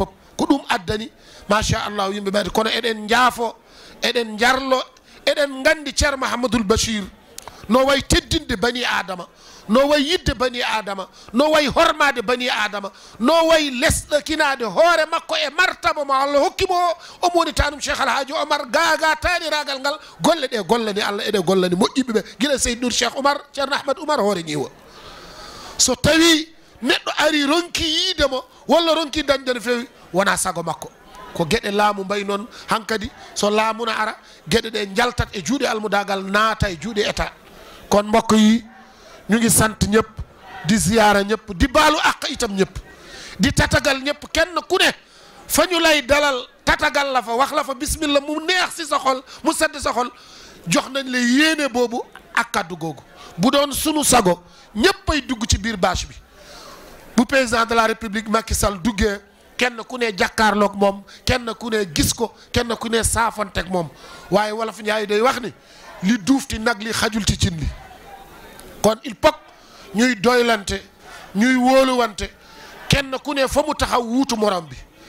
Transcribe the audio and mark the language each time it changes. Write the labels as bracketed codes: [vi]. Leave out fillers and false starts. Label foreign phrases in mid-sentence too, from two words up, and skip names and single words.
[ff] pop ko ɗum addani machallahu yimɓe ɓeɗe kono eɗen jaafo eɗen jarlo eɗen gandi ceerno Mouhamadoul Bachir no way teddinde bani adama no way yidde bani adama no way hormade bani adama no way lesɗakinade hoore makko e martaba mo Allah hokkimo o omo woni tanum cheikh alhaji Omar gaga taniragal ngal golle ɗe gollani Allah eɗe gollani moƴƴiɓe ɓe guila Seydou Cheikh Oumar ceerno Ahmad Oumar hoore ñiwa so tawi neɗɗo ari ronki yiidemo walla ronki dañde no fewi wona sago makko ko gueɗe laamu mbay noon hankkadi so laamuna ara gueɗe ɗe jaltat e juuɗe almudagal naata e juuɗe état [wo] kon mbokk yi ñu ngi sant ñëpp di ziyaara ñëpp di baalu àq itam ñëpp di tatagal ñëpp kenn ku ne fa ñu lay dalal tatagal la fa wax la fa bismillah mu neex si sa xol mu sedd sa xol jox nañ la yéene boobu ak kàddu googu bu doon sunu sago ñëpp ay dugg ci biir bâche bi bu [fr] président de la république [wo] Macky Sall duggee kenn ku ne jàkkaarloog moom kenn ku ne gis ko kenn ku ne saafanteeg moom waaye wolof Njaay day wax ni li duufti nag li xajul ci cin li kon [fr] il faut [wo] ñuy doylante ñuy wóoluwante kenn ku ne fa mu taxaw wuutu morom bi